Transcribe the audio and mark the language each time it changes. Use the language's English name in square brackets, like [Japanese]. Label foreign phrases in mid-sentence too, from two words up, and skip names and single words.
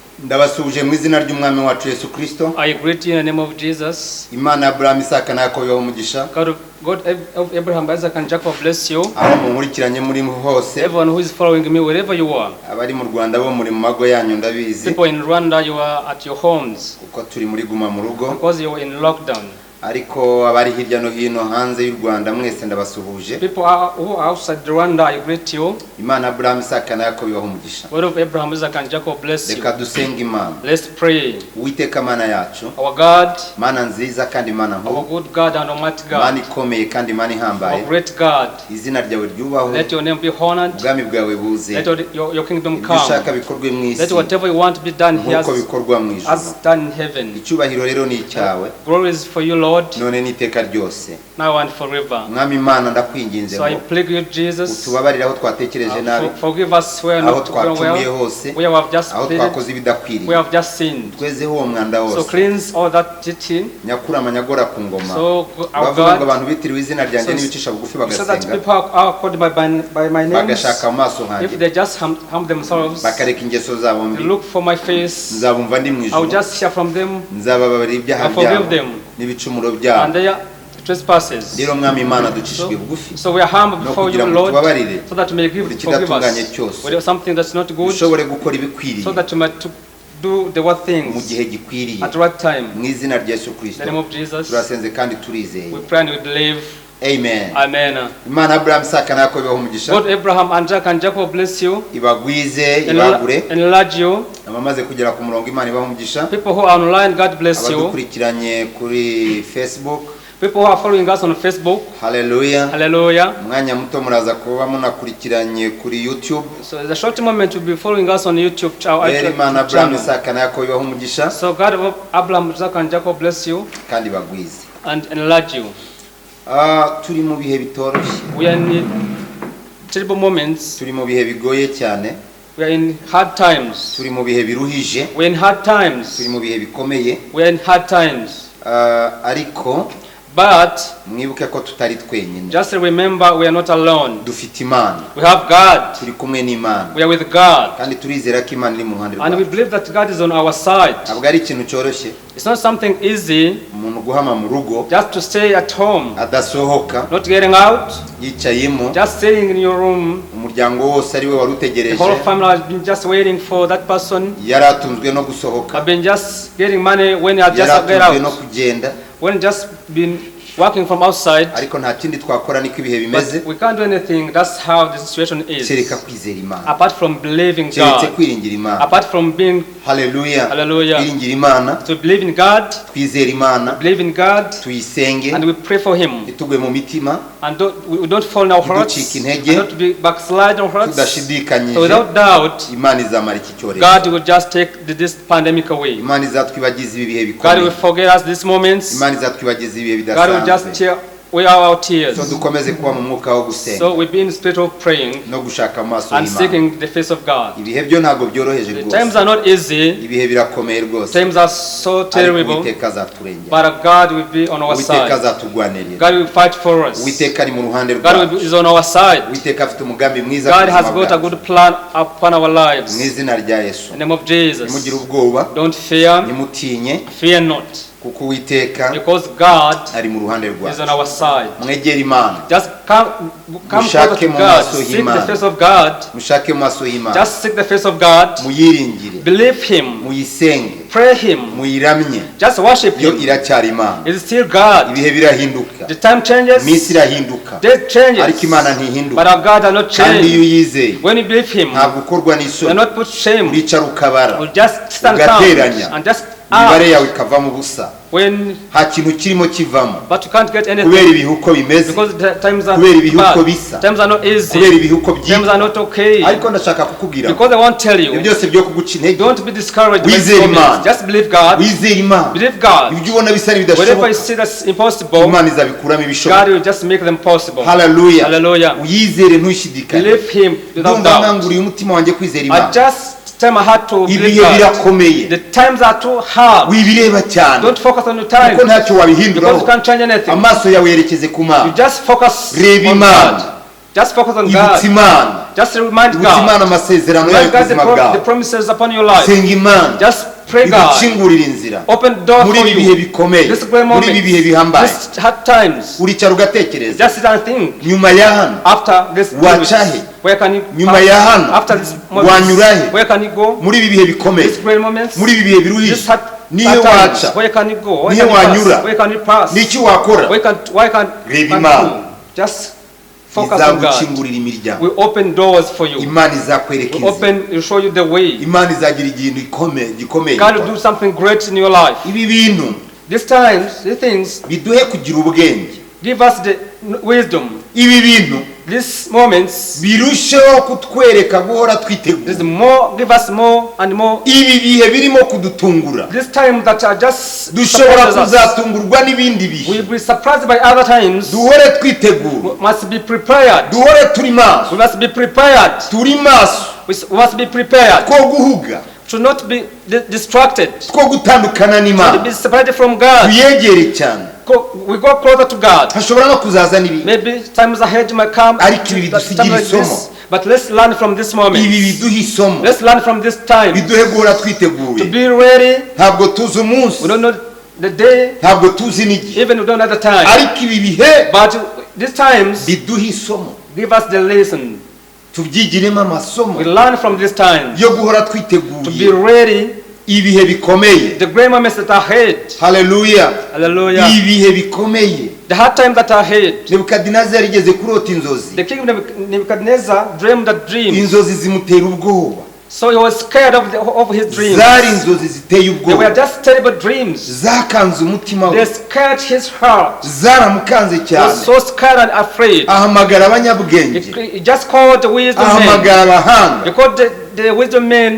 [Kinyarwanda] Ndabasubije mu izina ry'umwami wacu Yesu Kristo. [English] I greet you in the name of Jesus. [Kinyarwanda] Imana Abraham, Isaka na Yakobo umugisha. [English] God of Abraham, Isaac and Jacob bless you. [Kinyarwanda] Aho munkurikiranye muri hose. [English] Everyone who is following me wherever you are. [Kinyarwanda] Abari mu Rwanda bo muri mu mago yanyu ndabizi. [English] People in Rwanda, you are at your homes. [Kinyarwanda] Kuko turi muri guma mu rugo. [English] Because you are in lockdown. [Kinyarwanda] Ariko abari hirya no hino hanze y'u Rwanda mwese ndabasuhuje. [English] People who are outside Rwanda, I greet you. [Kinyarwanda] Imana Abraham, Isaka na Yakobo umugisha. [English] God of Abraham, Isaac and Jacob bless you. [Kinyarwanda] Reka dusenge Imana. [English] Let's pray. [Kinyarwanda] Uwiteka Mana yacu. [English] Our God, [Kinyarwanda] Mana nziza kandi Mana nkuru. [English] our good God and almighty God. [Kinyarwanda] Mana ikomeye kandi Mana ihambaye. [English] Our great God. [Kinyarwanda] Izina ryawe ryubahwe. [English] Let your name be honored. [Kinyarwanda] Ubwami bwawe buze. [English] Let your kingdom [Kinyarwanda] Ibyo [English] come. [Kinyarwanda] ushaka bikorwe mu isi. [English] Let whatever you want to be done here [Kinyarwanda] Nkuko bikorwa mu ijuru. [English] as done in heaven. [Kinyarwanda] Icyubahiro rero ni icyawe. [English] Glory is for you, Lord, [Kinyarwanda] None n'iteka ryose. [English] now and forever. [Kinyarwanda] Mwami Imana ndakwinginze [English] So I [Kinyarwanda] ngo [English] plead you, Jesus, [Kinyarwanda] utubabarire aho twatekereje nabi, [English] forgive us where [Kinyarwanda] aho [English] not going [Kinyarwanda] twacumuye [English] well, [Kinyarwanda] hose, [English] where we have just [Kinyarwanda] aho [English] pleaded, [Kinyarwanda] twakoze ibidakwiriye. [English] we have just sinned. [Kinyarwanda] Twezeho uwo mwanda [English] So [Kinyarwanda] wose. [English] cleanse all that dirty. [Kinyarwanda] Nyakura amanyagora ku ngoma. [English] So our [Kinyarwanda] bavuga ngo [English] God, [Kinyarwanda] abantu bitiriwe izina ryanjye [English] So- [Kinyarwanda] n'ibicisha bugufi [English] so that [Kinyarwanda] bagasenga, [English] people are called by my name. [Kinyarwanda] bagashaka mu maso [English] If [Kinyarwanda] hanjye, [English] they just harm themselves, [Kinyarwanda] bakareka ingeso zabo [English] they [Kinyarwanda] mbi, [English] look for my face, [Kinyarwanda] nzabumva ndi mu [English] I will [Kinyarwanda] ijuru, [English] just hear from them [Kinyarwanda] nzababarira ibyaha [English] and forgive [Kinyarwanda] byabo [English] them [Kinyarwanda] n'ibicumuro [English] and [Kinyarwanda] byabo. [English] their trespasses. [Kinyarwanda] Rero Mwami Imana ducishijwe bugufi, [English] So we are humble [Kinyarwanda] no [English] before you, [Kinyarwanda] kugira ngo [English] Lord, [Kinyarwanda] tubabarire [English] so that you may [Kinyarwanda] buri [English] forgive [Kinyarwanda] kidatunganye [English] us. [Kinyarwanda] cyose, [English] When there is something that's not good, [Kinyarwanda] dushobore gukora ibikwiriye [English] so that you might do the right [Kinyarwanda] mu [English] things [Kinyarwanda] gihe gikwiriye. [English] at the right time. [Kinyarwanda] Mu izina rya Yesu [English] In the [Kinyarwanda] Kristo [English] name of Jesus, [Kinyarwanda] turasenze kandi turizeye. [English] we pray and we believe. [Kinyarwanda] Amen. [English] Amen. [Kinyarwanda] Imana Abraham, Isaka na Yakobo umugisha, [English] God, Abraham, and Jacob and Jacob bless you, [Kinyarwanda] ibagwize ibagure. [English] enlarge you. [Kinyarwanda] Abamaze kugera ku murongo Imana umugisha, [English] People who are online, God bless you. [Kinyarwanda] abadukurikiranye kuri Facebook, [English] People who are following us on Facebook, [Kinyarwanda] haleluya. [English] hallelujah. [Kinyarwanda] Umwanya muto muraza kuba munakurikiranye kuri YouTube. [English] So the short moment will be following us on YouTube [Kinyarwanda] Rero Imana Abraham, [English] channel. [Kinyarwanda] Isaka na Yakobo umugisha [English] So God of Abraham, Isaac and Jacob bless you [Kinyarwanda] kandi bagwize. [English] and enlarge you. [Kinyarwanda] Turi mu bihe bitoroshye, [English] We are in terrible moments. [Kinyarwanda] turi mu bihe bigoye cyane, [English] We are in hard times. [Kinyarwanda] turi mu bihe biruhije, [English] We are in hard times. [Kinyarwanda] turi mu bihe bikomeye. [English] We are in hard times. [Kinyarwanda] Ariko [English] But [Kinyarwanda] mwibuke ko tutari twenyine, [English] just remember, we are not alone. [Kinyarwanda] dufite Imana, [English] We have God. [Kinyarwanda] turi kumwe n'Imana, [English] We are with God. [Kinyarwanda] kandi turizera ko Imana iri mu ruhande [English] And we [Kinyarwanda] rwacu. [English] believe that God is on our side. [Kinyarwanda] Ntabwo ari ikintu cyoroshye [English] It's not something easy [Kinyarwanda] umuntu guhama mu rugo [English] just to stay at home, [Kinyarwanda] adasohoka, [English] not getting out, [Kinyarwanda] yicayemo, [English] just staying in your room. [Kinyarwanda] umuryango wose ari we wari [English] The [Kinyarwanda] utegereje, [English] whole family has been just waiting for that person. [Kinyarwanda] yari atunzwe no gusohoka, [English] Have been just getting money when you have [Kinyarwanda] yari [English] just get [Kinyarwanda] atunzwe no [English] out. [Kinyarwanda] kugenda, [English] When just been working from outside. [Kinyarwanda] ariko nta kindi twakora niko ibihe bimeze [English] But we can't do anything. That's how the situation [Kinyarwanda] kereka [English] is. [Kinyarwanda] kwizera Imana, [English] Apart from believing [Kinyarwanda] keretse [English] God. [Kinyarwanda] kwiringira Imana. [English] Apart from being [Kinyarwanda] Haleluya. [English] Hallelujah. [Kinyarwanda] Kwiringira Imana, [English] to believe in God, [Kinyarwanda] twizera Imana, [English] believe in God, [Kinyarwanda] tuyisenge, [English] and we pray for Him. [Kinyarwanda] ntitugwe mu mitima, [English] And we don't fall in our hearts, [Kinyarwanda] Ntiducike [English] and [Kinyarwanda] intege, [English] not to be backslide in our hearts. So [Kinyarwanda] tudashidikanyije. [English] without doubt, [Kinyarwanda] Imana izamara iki cyorezo, [English] God will just take this pandemic away. [Kinyarwanda] Imana izatwibagiza ibi bihe [English] God [Kinyarwanda] bikomeye, [English] will forget us these moments. [Kinyarwanda] Imana izatwibagiza ibihe [English] God will just [Kinyarwanda] bidasanzwe. [English] tear away our tears. So [Kinyarwanda] dukomeze kuba mu mwuka wo gusenga [English] So we be in spirit of praying [Kinyarwanda] no gushaka amaso [English] and [Kinyarwanda] y'Imana. [English] seeking the face of God. [Kinyarwanda] Ibihe byo ntabwo byoroheje [English] The [Kinyarwanda] rwose, [English] times are not easy. [Kinyarwanda] ibihe birakomeye rwose, [English] Times are so [Kinyarwanda] ariko [English] terrible. [Kinyarwanda] Uwiteka azaturengera, [English] But God will be on our [Kinyarwanda] Uwiteka [English] side. [Kinyarwanda] azatugwanirira, [English] God will fight for us. [Kinyarwanda] Uwiteka ari mu ruhande [English] God is [Kinyarwanda] rwacu, [English] on our side. [Kinyarwanda] Uwiteka afite umugambi mwiza ku [English] God has [Kinyarwanda] buzima [English] got a [Kinyarwanda] bwacu. [English] good plan upon our [Kinyarwanda] Mu [English] lives. [Kinyarwanda] izina rya Yesu, [English] In the name of Jesus. [Kinyarwanda] ntimugire ubwoba, [English] Don't fear. [Kinyarwanda] ntimutinye, [English] Fear not. [Kinyarwanda] kuko Uwiteka [English] Because God [Kinyarwanda] ari mu ruhande [English] is [Kinyarwanda] rwacu. [English] on our side. [Kinyarwanda] Mwegere Imana, [English] Just come [Kinyarwanda] Mushake [English] closer to [Kinyarwanda] mu [English] God. [Kinyarwanda] maso [English] Seek the [Kinyarwanda] y'Imana. [English] face of God. [Kinyarwanda] mushake mu maso y'Imana, [English] Just seek the face of God. [Kinyarwanda] muyiringire, [English] Believe Him. [Kinyarwanda] muyisenge, [English] Pray Him. [Kinyarwanda] muyiramye, [English] Just worship [Kinyarwanda] yo [English] Him. [Kinyarwanda] iracyari Imana. [English] It is still God. [Kinyarwanda] Ibihe birahinduka, [English] The time changes. [Kinyarwanda] iminsi irahinduka, [English] Day changes. [Kinyarwanda] ariko Imana [English] But [Kinyarwanda] ntihinduka, [English] our God does not [Kinyarwanda] kandi iyo [English] change. [Kinyarwanda] uyizeye [English] When you believe Him, [Kinyarwanda] ntabwo ukorwa [English] you are [Kinyarwanda] n'isoni, [English] not put shame. [Kinyarwanda] uricara ukabara, [English] You just stand [Kinyarwanda] Ugateranya. [English] calm and just [Kinyarwanda] imibare [English] act. [Kinyarwanda] yawe ikavamo ubusa, [English] When, [Kinyarwanda] nta kintu kirimo kivamo, [English] but you can't get [Kinyarwanda] kubera [English] anything [Kinyarwanda] ibihe uko bimeze, [English] because the times are [Kinyarwanda] kubera ibihe uko [English] bad. [Kinyarwanda] bisa, [English] Times are not [Kinyarwanda] kubera [English] easy. [Kinyarwanda] ibihe uko [English] Times are [Kinyarwanda] byitwa. [English] not okay. [Kinyarwanda] Ariko ndashaka kukubwira [English] Because I won't tell [Kinyarwanda] ibyo [English] you. [Kinyarwanda] byose byo kuguca intege, [English] Don't be discouraged by [Kinyarwanda] Wizere [English] these moments. [Kinyarwanda] Imana. [English] Just believe God. [Kinyarwanda] wizere Imana, [English] Believe God. [Kinyarwanda] ibyo ubona bisa [English] Whatever you [Kinyarwanda] n'ibidashoboka, [English] see that's impossible, [Kinyarwanda] Imana izabikuramo [English] God [Kinyarwanda] ibishoboka. [English] will just make them possible. [Kinyarwanda] Haleluya, [English] Hallelujah. [Kinyarwanda] uyizere ntushidikanye. [English] Believe Him without [Kinyarwanda] Ndumva [English] doubt. [Kinyarwanda] nkanguriye umutima wanjye kwizera [English] I [Kinyarwanda] Imana. [English] just tell my heart to believe [Kinyarwanda] Ibihe [English] God. [Kinyarwanda] birakomeye, [English] The times are too hard. [Kinyarwanda] wibireba cyane, [English] Don't focus on the [Kinyarwanda] kuko [English] time [Kinyarwanda] ntacyo [English] because [Kinyarwanda] wabihinduraho. [English] you can't change anything. [Kinyarwanda] Amaso yawe yerekeze ku [English] You [Kinyarwanda] Mana, [English] just focus [Kinyarwanda] reba [English] on [Kinyarwanda] Imana, [English] God. Just focus on [Kinyarwanda] ibutsa [English] God. [Kinyarwanda] imana [English] Just remind [Kinyarwanda] ibutsa imana [English] God. [Kinyarwanda] amasezerano yayo [English] Remind [Kinyarwanda] ku [English] God [Kinyarwanda] buzima [English] the [Kinyarwanda] bwawe. [English] promises upon your life. [Kinyarwanda] Senga imana [English] Just pray God. [Kinyarwanda] igukingurira inzira [English] Open door [Kinyarwanda] muri [English] for [Kinyarwanda] ibi bihe [English] you. [Kinyarwanda] bikomeye, [English] This great [Kinyarwanda] muri ibi bihe bihambaye. [English] moment. This hard times. [Kinyarwanda] uricara ugatekereza [English] Just sit and think. [Kinyarwanda] nyuma ya hano [English] After this moment, [Kinyarwanda] wacahe, [English] where can you [Kinyarwanda] nyuma ya hano [English] after this moment, [Kinyarwanda] wanyurahe, [English] where can you go? [Kinyarwanda] muri ibi bihe bikomeye, [English] This great moments, [Kinyarwanda] muri ibi bihe biruhije, [English] this hard [Kinyarwanda] niyo [English] times, [Kinyarwanda] waca, [English] where can you go? Where [Kinyarwanda] niyo [English] can you [Kinyarwanda] wanyura, [English] pass? Where can you pass? [Kinyarwanda] niki wakora, [English] Why can [Kinyarwanda] Reba [English] can [Kinyarwanda] Imana. [English] you? Just focus on God. [Kinyarwanda] izagukingurira imiryango, [English] We open doors for you. [Kinyarwanda] imana izakwereka [English] We [Kinyarwanda] inzira, [English] open, will show you the way. [Kinyarwanda] imana izagira ikintu gikomeye. [English] God will do something great in your life. [Kinyarwanda] Ibi bintu [English] These times, these things, [Kinyarwanda] biduhe kugira ubwenge, [English] give us the wisdom. [Kinyarwanda] ibi bintu [English] These moments, [Kinyarwanda] birusheho kutwereka guhora [English] there's [Kinyarwanda] twiteguye, [English] more, give us more and more. [Kinyarwanda] ibi bihe birimo kudutungura [English] This time that are just [Kinyarwanda] dushobora [English] surprises us. [Kinyarwanda] kuzatungurwa n'ibindi bihe, [English] We'll be surprised by other times. [Kinyarwanda] duhore twitegura, [English] We must be prepared. [Kinyarwanda] duhore turi maso, [English] We must be prepared. [Kinyarwanda] turi maso [English] We must be prepared [Kinyarwanda] two guhuga, [English] to not be distracted, [Kinyarwanda] two gutandukana [English] to [Kinyarwanda] n'imana, [English] be separated from God. [Kinyarwanda] tuyegere cyane. [English] We go closer to God. [Kinyarwanda] hashobora no kuzaza n'ibindi, [English] Maybe times ahead might come, [Kinyarwanda] Ariko ibi [English] that [Kinyarwanda] bidusigira [English] time like [Kinyarwanda] isomo. [English] this, but let's learn from this moment. [Kinyarwanda] ibi biduha isomo, [English] Let's learn from this time [Kinyarwanda] biduhe guhora [English] to [Kinyarwanda] twiteguye. [English] be ready. [Kinyarwanda] Ntabwo tuzi umunsi, [English] We don't know the day, [Kinyarwanda] ntabwo tuzi n'igihe, [English] even we don't know the time. [Kinyarwanda] ariko ibi bihe [English] But these times [Kinyarwanda] biduha isomo, [English] give us the lesson. [Kinyarwanda] tubyigiremo amasomo [English] We learn from this time [Kinyarwanda] yo guhora [English] to be [Kinyarwanda] twiteguye [English] ready. [Kinyarwanda] ibihe bikomeye. [English] The great moments that are ahead. [Kinyarwanda] Haleluya, [English] Hallelujah. [Kinyarwanda] ibihe bikomeye. [English] The hard times that are ahead. [Kinyarwanda] Nebukadinezari yarigeze kurota inzozi, [English] The king of Nebuchadnezzar dreamed that dream. [Kinyarwanda] inzozi zimutera ubwoba, [English] So he was scared of his dreams. [Kinyarwanda] zari inzozi ziteye [English] They were [Kinyarwanda] ubwoba, [English] just terrible dreams. [Kinyarwanda] zakanze umutima [English] They [Kinyarwanda] we, [English] scared his heart. [Kinyarwanda] zaramukanze [English] He [Kinyarwanda] cyane. [English] was so scared and afraid. [Kinyarwanda] Ahamagara abanyabwenge, [English] He just called the wisdom men. [Kinyarwanda] ahamagara abahanga [English] He called the wisdom men